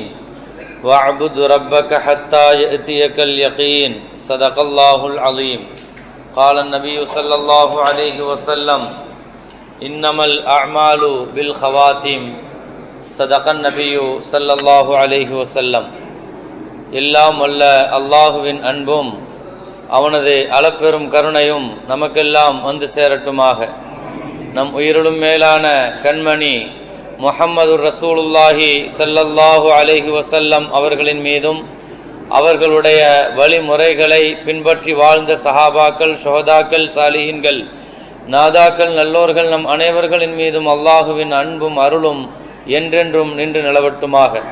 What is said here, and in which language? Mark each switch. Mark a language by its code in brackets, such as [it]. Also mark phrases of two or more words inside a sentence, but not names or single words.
[ar] واعبد ربك حتى يأتيك اليقين. صدق الله العظيم. قال النبي صلى الله عليه وسلم: إنما الأعمال بالخواتيم. صدق النبي صلى الله عليه وسلم. [ta] எல்லாம் வல்ல அல்லாஹுவின் அன்பும் அவனது அளப்பெரும் கருணையும் நமக்கெல்லாம் வந்து சேரட்டுமாக. நம் உயிரிலும் மேலான கண்மணி முஹம்மது [ar] رسول الله صلى الله عليه وسلم [ta] அவர்களின் மீதும் அவர்களுடைய வழிமுறைகளை பின்பற்றி வாழ்ந்த சஹாபாக்கள், ஷுஹதாக்கள், சாலிஹீன்கள், நாதாக்கள், நல்லோர்கள் நம் அனைவர்களின் மீதும் அல்லாஹுவின் அன்பும் அருளும் என்றென்றும் நின்று நிலவட்டுமாக.